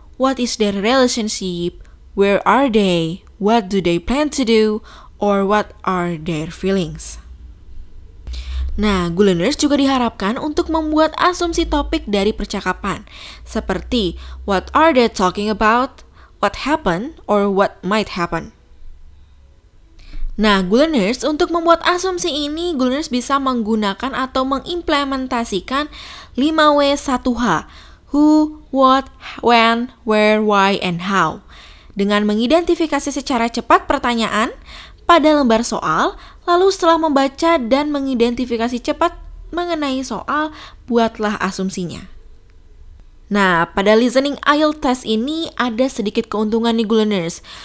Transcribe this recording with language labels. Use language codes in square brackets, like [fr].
[en] What is their relationship? Where are they? What do they plan to do? Or what are their feelings? [id] Nah, Guleners juga diharapkan untuk membuat asumsi topik dari percakapan. [en] Seperti, what are they talking about? What happened? Or what might happen? [id] Nah, Guleners, untuk membuat asumsi ini, Guleners bisa menggunakan atau mengimplementasikan 5W1H. [en] Who, what, when, where, why, and how. [id] Dengan mengidentifikasi secara cepat pertanyaan pada lembar soal, lalu setelah membaca dan mengidentifikasi cepat mengenai soal, buatlah asumsinya. Nah, pada listening IELTS test ini ada sedikit keuntungan nih Guleners.